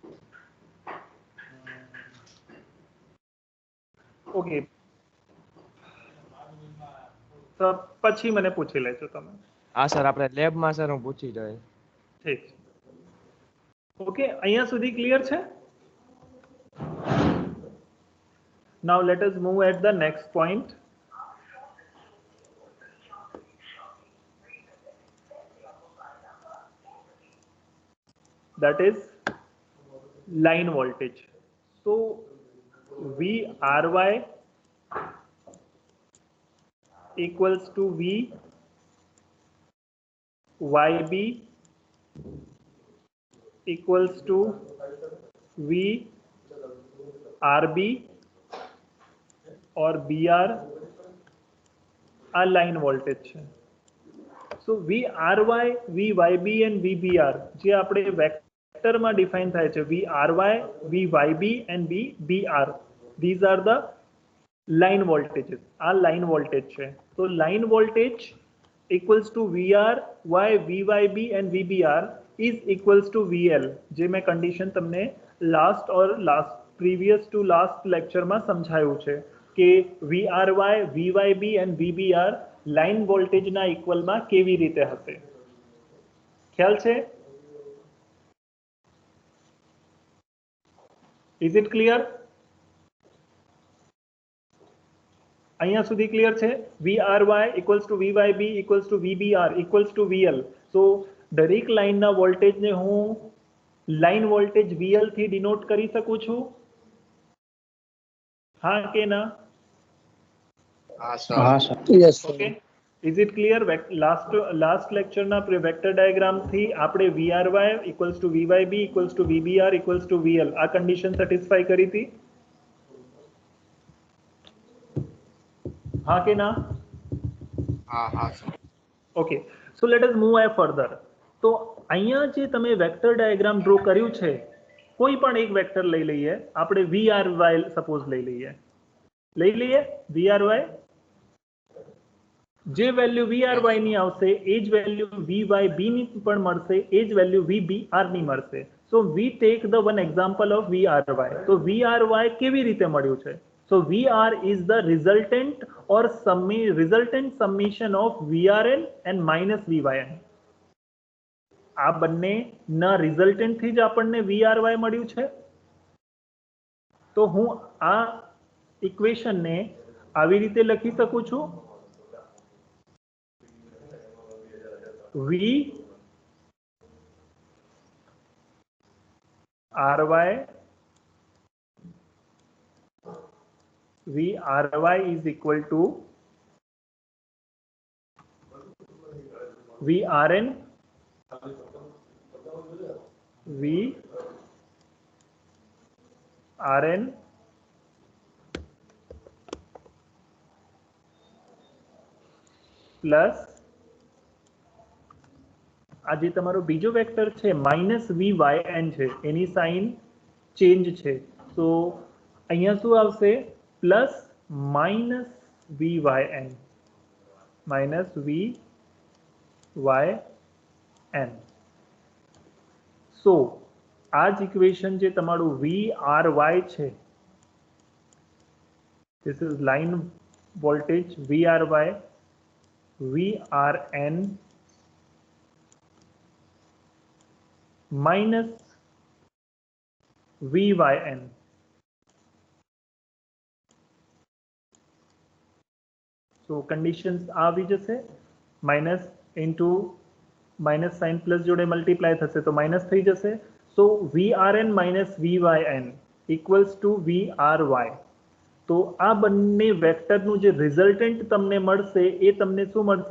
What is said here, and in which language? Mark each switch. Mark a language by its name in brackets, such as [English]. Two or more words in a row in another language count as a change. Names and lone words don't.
[Gujarati] ઓકે, તો પછી મને પૂછી લેજો તમે. હા સર, આપણે લેબમાં સર હું પૂછી જોઈશ. ઠીક. ઓકે, અહીંયા સુધી ક્લિયર છે? [English] Now let us move at the next point. That is line voltage. So VRY equals to VYB equals to VRB और BR આ line voltage છે. [Gujarati] સો VRY, VYB and VBR જે આપણે વેક્ટરમાં ડિફાઇન થાય છે, [English] VRY, VYB and VBR, these are the line voltages. આ line voltage [Gujarati] છે. તો [English] line voltage equals to VRY, VYB and VBR is equals to VL, [Gujarati] જે મેં કન્ડિશન તમને [English] previous to last lectureમાં [Gujarati] સમજાયું છે કે VRY, VYB and VBR [English] line voltageના [Gujarati] ઇક્વલમાં કેવી રીતે હશે. ખ્યાલ છે? [English] is it clear? [Gujarati] અહીંયા સુધી ક્લિયર છે? [English] VRY equals to VYB equals to VBR equals to VL. [Gujarati] So દરેક લાઇનના વોલ્ટેજને હું [English] line voltage [Gujarati] VL થી ડિનોટ કરી શકું છું? હા કે ના? હા [Hindi] हाँ [Gujarati] સર. [English] sir yes [Gujarati] ઓકે, [English] is it clear? last lectureના vector diagramથી [Gujarati] આપણે [English] VRY equals to VYB equals to VBR equals to VL [Gujarati] આ [English] condition satisfy [Gujarati] કરી હતી? હા કે ના? હા સર. [English] okay, so let us move further. [Gujarati] તો અહીંયા જે તમે [English] vector diagram draw [Gujarati] કર્યું છે, કોઈ પણ એક વેક્ટર લઈ લઈએ. આપણે VRY સપોઝ લઈ લઈએ VRY. જે વેલ્યુ VRY ની આવશે એ જ વેલ્યુ VYB ની પણ મળશે, એ જ વેલ્યુ VBR ની મળશે. [English] so we take the one example of VRY. [Gujarati] તો VRY કેવી રીતે મળ્યું છે? [English] So VR is the resultant or resultant summation of VRN and minus VYN. [Gujarati] આ બંનેના રિઝલ્ટન્ટ થી જ આપણને VRY મળ્યું છે. તો હું આ ઇક્વેશનને આવી રીતે લખી શકું છું. [English] VRY is equal to [Gujarati] VRN પ્લસ આ જે તમારો બીજો વેક્ટર છે માઇનસ VYN છે, એની [English] sign change [Gujarati] છે. તો અહીંયા શું આવશે? [English] plus minus [Gujarati] VYN સો આ જ ઇક્વેશન જે તમારું VRY છે, [English] this is line voltage VRY, VRN minus VYN. So conditions [Gujarati] આવી જશે, [English] minus into minus sign plus [Gujarati] જોડે મલ્ટીપ્લાય થશે તો માઇનસ થઈ જશે. [English] સો VRN minus VYN equals to VRY. [Gujarati] તો આ બંને વેક્ટરનું જે રિઝલ્ટન્ટ તમને મળશે એ તમને શું મળશે?